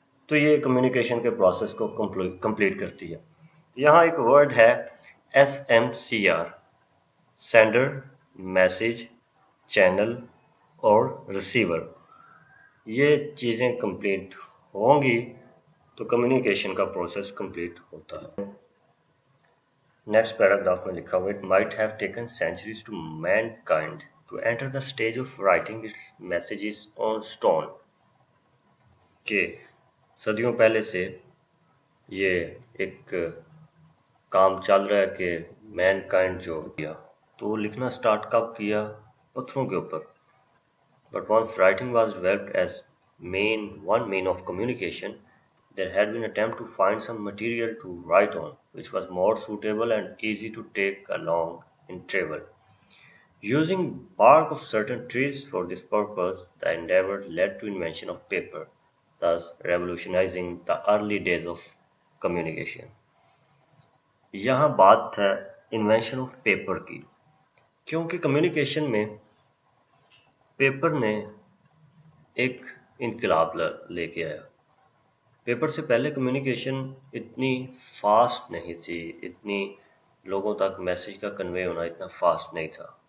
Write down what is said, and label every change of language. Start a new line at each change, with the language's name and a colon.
Urdu: تو یہ کمیونیکیشن کے پروسیس کو کمپلیٹ کرتی ہے. یہاں ایک ورڈ ہے SMCR، سینڈر، میسج، چینل اور ریسیور. یہ چیزیں کمپلیٹ ہوں گی تو کمیونیکیشن کا پروسیس کمپلیٹ ہوتا ہے. نیکسٹ پیراگراف میں لکھا ہوا:
English: It might have taken centuries to mankind to enter the stage of writing its messages on stone.
Urdu: کہ صدیوں پہلے سے یہ ایک کام چل رہا ہے کہ مین کائنڈ جو کیا تو لکھنا سٹارٹ کب کیا؟ پتھروں کے اوپر.
English: But once writing was developed as one mean of communication, there had been attempt to find some material to write on, which was more suitable and easy to take along in travel. Using bark of certain trees for this purpose, the endeavor led to invention of paper, thus revolutionizing the early days of communication.
Urdu: یہاں بات ہے invention of paper کی، کیونکہ communication میں paper نے ایک انقلاب لے کے آیا. پیپر سے پہلے کمیونیکیشن اتنی فاسٹ نہیں تھی، اتنی لوگوں تک میسیج کا کنوے ہونا اتنا فاسٹ نہیں تھا.